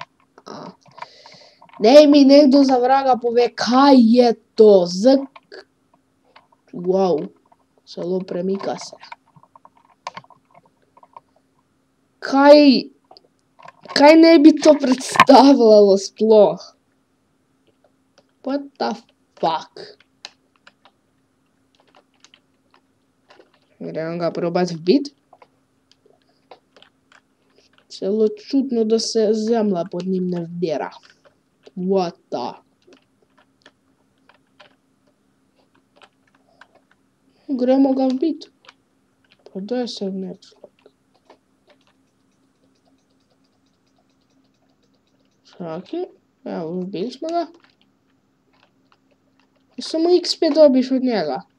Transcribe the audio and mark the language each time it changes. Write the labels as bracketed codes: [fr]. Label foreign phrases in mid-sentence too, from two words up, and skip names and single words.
[sl] Naj mi nekdo za vraga pove, kaj je to. Wow, celo premika se. Kaj naj bi to predstavljalo sploh? [en] What the fuck? [sl] Grem ga probat vbiti. Celo čudno, da se zemlja pod njim ne vdira. [en] What the? [sl] Gremo ga vbiti. Pa daj se vnet. Čakaj, evo, vbili smo ga. Samo XP dobiš od njega.